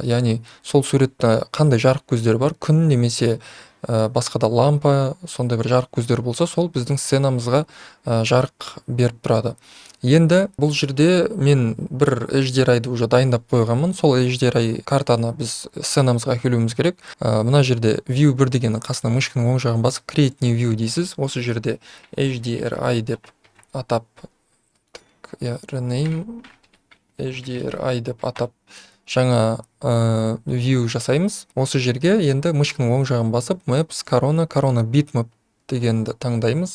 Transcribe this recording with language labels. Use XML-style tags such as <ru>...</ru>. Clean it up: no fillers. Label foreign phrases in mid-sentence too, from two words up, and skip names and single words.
<kk>Яғни сол суретті қандай жарық көздері бар, күн немесе басқа да лампа, сондай бір жарық көздері болса, сол біздің сценамызға жарық беріп тұрады. Енді бұл жерде мен бір HDRI-ды уже дайындап қойғанмын. Сол HDRI картаны біз сценамызға әкелуіміз керек. Мына жерде view 1 дегеннің қасына мышканың оң жағын басып</kk> <en>create new view</en> <kk>дейсіз. Осы жерде HDRI деп атап, rename HDRI деп атап жаңа view жасаймыз. Осы жерге енді мышканың оң жағын басып</kk> <en>maps, corona bitmap</en> <kk>дегенді таңдаймыз.</kk>